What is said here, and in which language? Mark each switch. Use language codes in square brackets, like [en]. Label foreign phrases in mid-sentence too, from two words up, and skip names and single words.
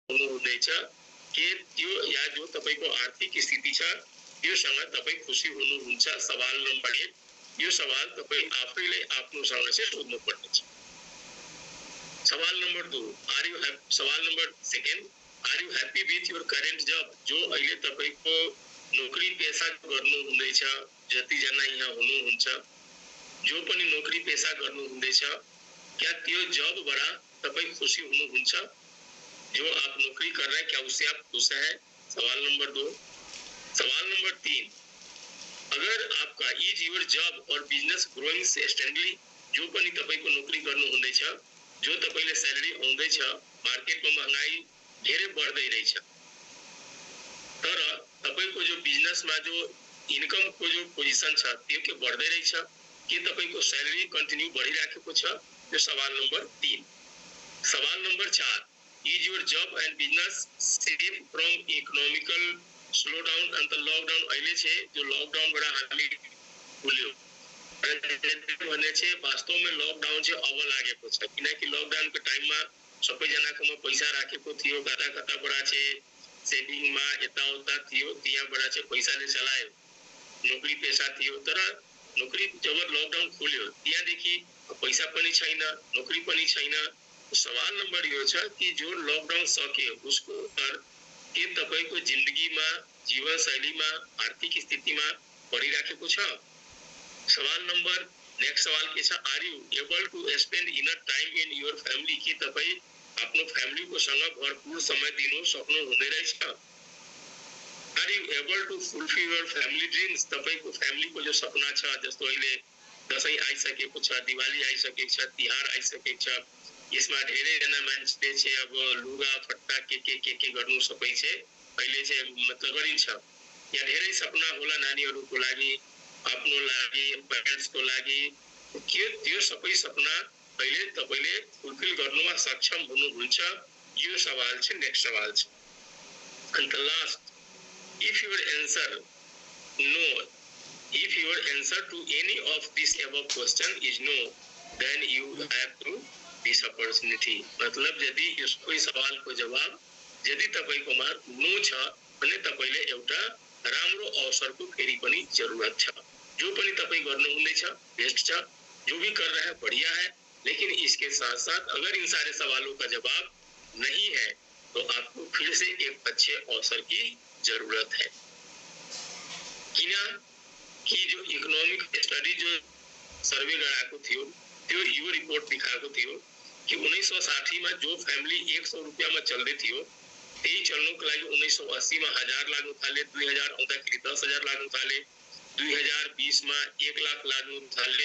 [ne] हुनुहुनेछ के त्यो या जो तपाईको आर्थिक स्थिति छ त्योसँग तपाई खुसी हुनुहुन्छ? सवाल नम्बर 1 यो सवाल तपाई आफैले आफ्नोसँग चाहिँ सोध्नु पर्नेछ। सवाल नम्बर 2 सवाल नम्बर 2 [en] are you happy with your current job? [ne] जो अहिले तपाईको नोकरी पेशा गर्नु हुँदैछ, जति जना यहाँ हुनुहुन्छ जो पनि नोकरी पेशा गर्नु हुँदैछ, क्या त्यो जबबाट तपाई खुसी हुनुहुन्छ? [hi] जो आप नौकरी कर रहे हैं क्या उससे आप खुश हैं? [ne] सवाल नंबर 2। सवाल नंबर 3 [hi] अगर आपका [en] is your job and business growing sustainably, [ne] जो पनि तपाईको नोकरी गर्नु हुँदैछ, जो तपाईले सैलरी आउँदैछ, मार्केटमा महँगाई धेरै बढ्दै रहेछ, तर तपाईको जो बिजनेसमा जो इनकमको जो पोजिसन छ त्यो के बढ्दै रहेछ के तपाईको सैलरी कन्टिन्यू बढिराखेको छ? यो सवाल नम्बर 3। सवाल नम्बर 4 [en] Is your job and business safe from economical slowdown and the lockdown? [ne] अहिले छे जो लकडाउन बडा हामी खुल्यो भने छे [hi] वास्तव में [ne] लकडाउन चाहिँ अब लागेको छ, किनकि लकडाउन को टाइम मा सबै जनाकोमा पैसा राखेको थियो, कता बडा छे सेभिङ मा यताउता थियो, त्यहाँबाट चाहिँ पैसाले चलायो, नोकरी पेशा थियो, तर नोकरी जब लकडाउन खुल्यो त्यहाँदेखि पैसा पनि छैन, नोकरी पनि छैन। सवाल नंबर यो छ कि जो लकडाउन सक्यो उसको के तपाईको जिन्दगीमा, जीवन शैलीमा, आर्थिक स्थितिमा परिराखेको छ? सवाल नंबर नेक्स्ट सवाल के छ [en] are you able to spend enough time in your family? [ne] के तपाई आफ्नो फ्यामिलीको सँग भरपूर समय दिनु सक्नु हुँदै रहेछ? [en] are you able to fulfil your family dreams? [ne] तपाईको फ्यामिलीको जो सपना छ, जस्तो अहिले दशैं आइसकेको छ, दिवाली आइसकेको छ, तिहार आइसकेको छ, यसमा धेरै जना मान्छे चाहिँ अब लुगा फट्टा के गर्नु सबै चाहिँ अहिले चाहिँ मतलब गरिन्छ। यहाँ धेरै सपना होला नानीहरुको लागि, आफ्नो लागि, पेरेन्ट्सको लागि, के त्यो सबै सपना अहिले तपाईले फुलफिल गर्नुमा सक्षम हुनुहुन्छ? यो सवाल चाहिँ नेक्स्ट सवाल छ। [en] And the last, if your answer to any of this above question is no, then you have to this opportunity। [ne] मतलब यदि यस कोही सवालको जवाब यदि तपाईको मा नो छ भने तपाईले एउटा राम्रो अवसरको फेरि पनि जरुरत छ। जो पनि तपाई गर्नु हुँदैछ बेस्ट छ, [hi] जो भी कर रहा है बढ़िया है, लेकिन इसके साथ साथ अगर इन सारे सवालों का जवाब नहीं है तो आपको फिर से एक अच्छे अवसर की जरूरत है। [ne] कि जो इकोनॉमिक स्टडी जो सर्वे गराएको थियो त्यो यो रिपोर्ट दिखाएको थियो कि 1960 में जो फैमिली 100 रुपया में चल्दै थियो त्यही चल्नुको लागि 1980 में 1000 लाग्नु थाले, 2000 आउँदाखेरि 10,000 लाग्नु थाले, 2020 में 1 लाख लाग्नु थाले।